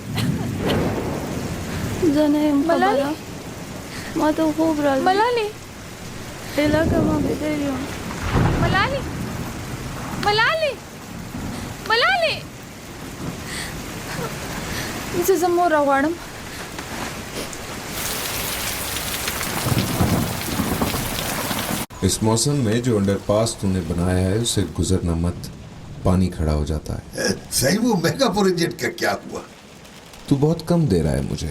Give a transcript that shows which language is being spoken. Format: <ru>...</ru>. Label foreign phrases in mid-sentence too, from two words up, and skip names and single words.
<ps>زه نه یم خبره ما ته خوب راځي. ملالۍ لکه ما بیدار یم. ملالۍ زه مور راغواړم.</ps> <ur>اس موسم میں جو انڈرپاس تونے بنایا ہے اسے گزرنا مت، پانی کھڑا ہو جاتا ہے. صحیح وہ</ur> <en>mega project</en> <ur>کا کیا ہوا? تو بہت کم دے رہا ہے مجھے.</ur>